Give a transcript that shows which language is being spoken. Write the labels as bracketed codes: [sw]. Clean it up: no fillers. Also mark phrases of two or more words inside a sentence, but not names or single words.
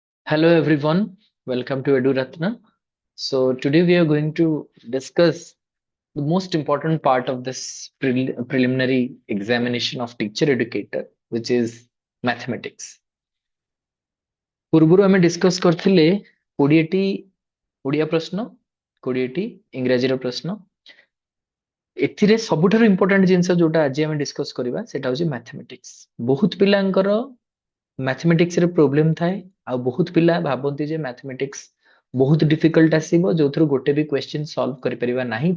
[en] Hello everyone, welcome to EduRatna. So today we are going to discuss the most important part of this preliminary examination of teacher educator, which is mathematics. [or] ପୂର୍ବରୁ ଆମେ ଡିସ୍କସ୍ କରିଥିଲେ 20ଟି ଓଡ଼ିଆ ପ୍ରଶ୍ନ 20ଟି ଇଂରାଜୀର ପ୍ରଶ୍ନ ଏଥିରେ ସବୁଠାରୁ ଇମ୍ପୋର୍ଟାଣ୍ଟ ଜିନିଷ ଯୋଉଟା ଆଜି ଆମେ ଡିସ୍କସ୍ କରିବା ସେଟା ହଉଛି ମ୍ୟାଥମେଟିକ୍ସ। ବହୁତ ପିଲାଙ୍କର ମ୍ୟାଥମେଟିକ୍ସ ରେ ପ୍ରୋବ୍ଲେମ ଥାଏ ଆଉ ବହୁତ ପିଲା ଭାବନ୍ତି ଯେ ମ୍ୟାଥମେଟିକ୍ସ ବହୁତ ଡିଫିକଲ୍ଟ ଆସିବ ଯୋଉଥିରୁ ଗୋଟେ ବି [en] question solve [or] କରିପାରିବା ନାହିଁ।